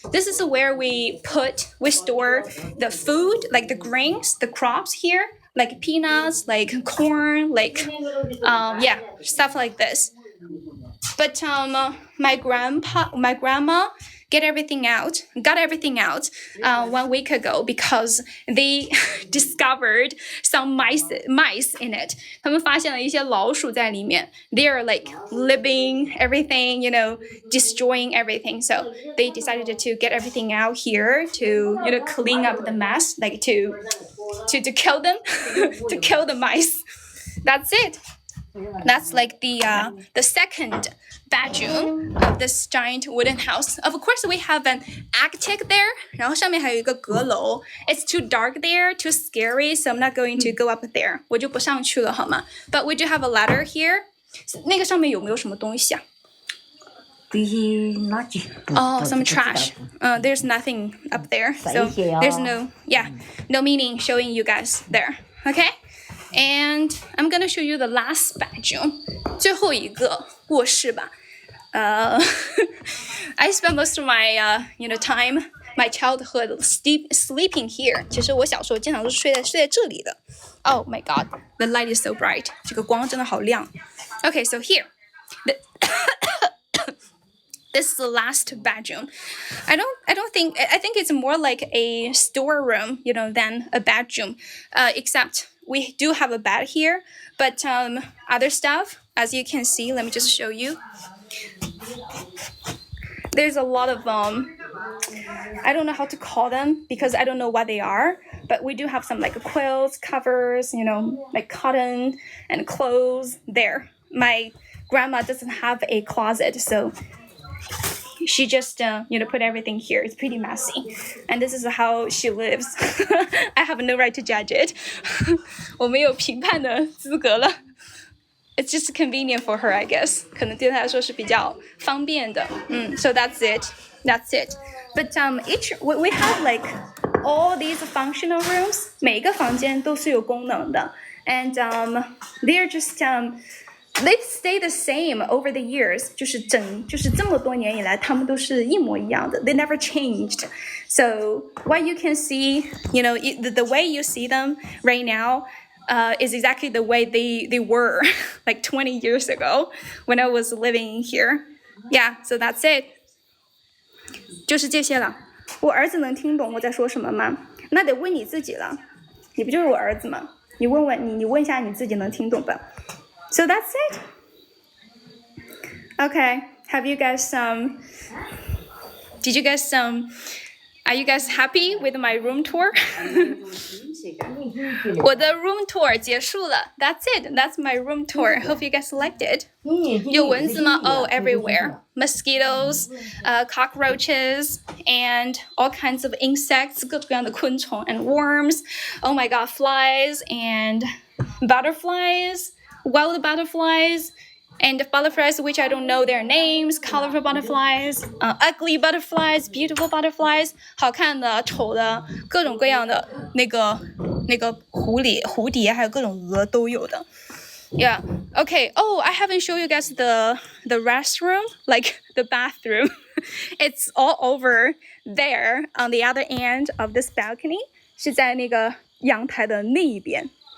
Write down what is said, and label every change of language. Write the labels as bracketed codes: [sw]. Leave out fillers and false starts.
[en] This is where we store the food, like the grains, the crops here, like peanuts, like corn, like stuff like this. But my grandma got everything out 1 week ago because they discovered some mice in it. [zh] 他们发现了一些老鼠在里面. [en] They are like living everything, destroying everything. So they decided to get everything out here to clean up the mess, like to kill them, to kill the mice. That's it. That's like the second bedroom of this giant wooden house. Of course, we have an attic there. [zh] 然后上面还有一个阁楼. [en] It's too dark there, too scary, so I'm not going to go up there. [zh] 我就不上去了，好吗? [en] But we do have a ladder here. [zh] 那个上面有没有什么东西啊? [en] Oh, some trash. There's nothing up there, so there's no meaning showing you guys there. Okay? And I'm gonna show you the last bedroom. [zh] 最后一个卧室吧. [en] I spent most of my time, my childhood sleeping here. [zh] 其实我小时候经常都睡在这里的. [en] Oh my god, the light is so bright. [zh] 这个光真的好亮. [en] Okay, so here. This is the last bedroom. I think it's more like a storeroom, than a bedroom. Except we do have a bed here, but other stuff, as you can see, let me just show you. There's a lot of I don't know how to call them because I don't know what they are, but we do have some like quilts, covers, like cotton and clothes there. My grandma doesn't have a closet, so she just put everything here. It's pretty messy, and this is how she lives. I have no right to judge it. [zh] 我没有评判的资格了. [en] It's just convenient for her, I guess. [zh] 可能对她来说是比较方便的. [en] So that's it. But we have like all these functional rooms. [zh] 每个房间都是有功能的, [en] and they're just they stay the same over the years. [zh] 就是这么多年以来，他们都是一模一样的. [en] They never changed. So what you can see, the way you see them right now, is exactly the way they were like 20 years ago when I was living here. Yeah, so that's it. [zh] 就是这些了. 我儿子能听懂我在说什么吗？那得问你自己了。你不就是我儿子吗？你问一下你自己能听懂吧。 [en] So that's it. Okay, have you guys are you guys happy with my room tour? [zh] 我的 room tour 结束了. [en] That's it. That's my room tour. Hope you guys liked it. [zh] 有蚊子吗? [en] Oh, everywhere. Mosquitoes, cockroaches, and all kinds of insects, [zh] 各种各样的昆虫 [en] and worms. Oh my god, flies and butterflies, wild butterflies, and butterflies which I don't know their names, colorful butterflies, ugly butterflies, beautiful butterflies, [zh] 好看的、丑的，各种各样的那个蝴蝶，还有各种蛾都有的。 [en] Yeah. Okay. Oh, I haven't shown you guys the restroom, like the bathroom. It's all over there on the other end of this balcony. [zh] 是在那个阳台的那一边.